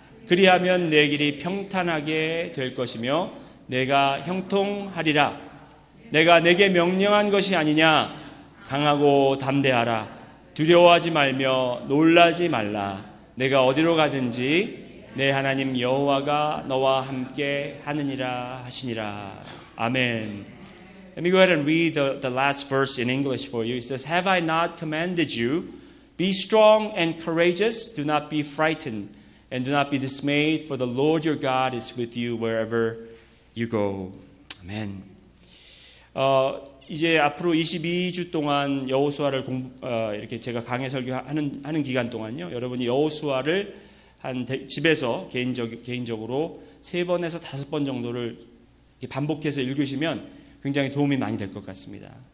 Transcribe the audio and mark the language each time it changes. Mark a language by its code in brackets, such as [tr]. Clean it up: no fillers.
[ko] 그리하면 내 길이 평탄하게 될 것이며 내가 형통하리라. 내가 내게 명령한 것이 아니냐. 강하고 담대하라. 두려워하지 말며 놀라지 말라. 내가 어디로 가든지 내 하나님 여호와가 너와 함께 하느니라 하시니라. 아멘. [en] Let me go ahead and read the last verse in English for you. It says, Have I not commanded you? Be strong and courageous. Do not be frightened and do not be dismayed, for the Lord your God is with you wherever you go. [ko] 아멘. 이제 앞으로 22주 동안 여호수아를 이렇게 제가 강해 설교하는 기간 동안요. 여러분이 여호수아를 집에서 개인적으로 3번에서 5번 정도를 반복해서 읽으시면 굉장히 도움이 많이 될 것 같습니다.